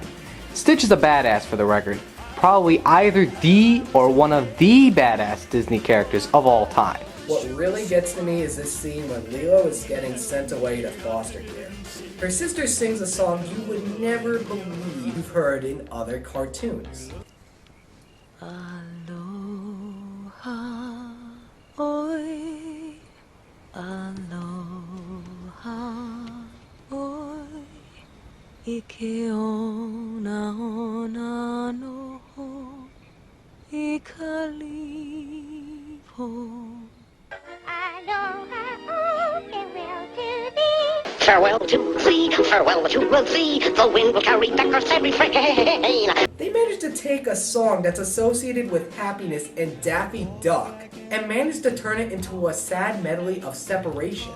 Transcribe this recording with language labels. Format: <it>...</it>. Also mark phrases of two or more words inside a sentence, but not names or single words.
<en>Stitch is a badass for the record, probably either the or one of the badass Disney characters of all time. What really gets to me is this scene when Lilo is getting sent away to foster care. Her sister sings a song you would never believe you've heard in other cartoons.</en> <haw>Aloha, oi, aloha, oi, ike ona ona no ho, ikalipo. Aloha,</haw> <en>oh, farewell to thee. Farewell to thee, farewell to thee, the wind will carry deckers every refrain. They managed to take a song that's associated with happiness and Daffy Duck and managed to turn it into a sad medley of separation.</en>